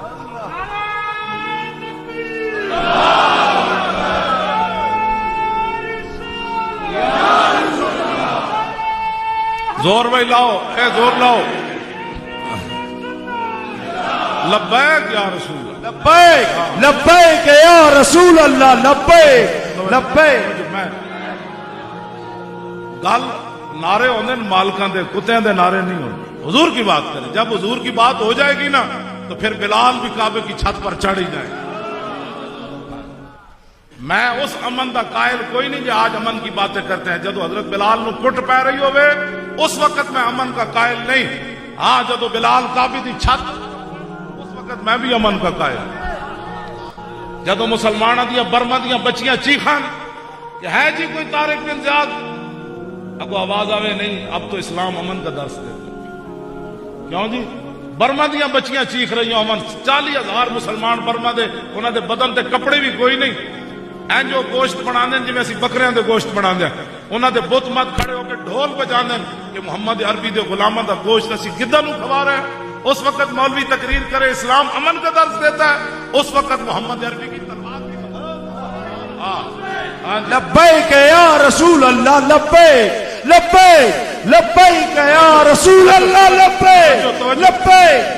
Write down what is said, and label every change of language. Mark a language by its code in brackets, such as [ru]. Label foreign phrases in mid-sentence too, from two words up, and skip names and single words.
[pa] زور بھائی لاؤ، اے زور لاؤ، [ar] لبیک یا رسول اللہ، لبیک لبیک یا رسول اللہ، لبیک لبیک۔ [pa] گل نعرے ہوندے مالکاں دے کتےاں دے نعرے نہیں ہوندے، [ur] حضور کی بات کریں، جب حضور کی بات ہو جائے گی نا تو پھر بلال بھی کعبے کی چھت پر چڑھ ہی جائے۔ [pa] میں اس امن دا قائل کوئی نہیں [ur] جو آج امن کی باتیں کرتے ہیں، [pa] جدو حضرت بلال نو کٹ پہ رہی ہوئے [ur] اس وقت میں امن کا قائل نہیں، [pa] ہاں جدو بلال کعبے دی چھت [ur] اس وقت میں بھی امن کا قائل۔ [pa] جدو مسلمانوں دیا برما دیا بچیاں چیخان کہ ہے جی کوئی طارق بن زیاد، اگو آواز آوے نہیں [ur] اب تو اسلام امن کا درس دے، [pa] کیوں جی برما دیا بچیاں چیخ رہی ہوں امن، 40,000 مسلمان برما دے، انہاں دے بدن تے کپڑے بھی کوئی نہیں، این جو گوشت بنا دیں جی اسی بکریاں دے گوشت بنا دیں، انہاں دے بت مت کھڑے ہو کے ڈھول بجا دیں کہ محمد عربی دے غلاماں دا گوشت اسی گدھا نو کھوا رہے ہیں۔ [ur] اس وقت مولوی تقریر کرے اسلام امن کا درس دیتا ہے، اس وقت محمد عربی کی تلوار [ar] لبیک یا رسول اللہ لبیک لبیک لبیک یا رسول اللہ لبیک لبیک.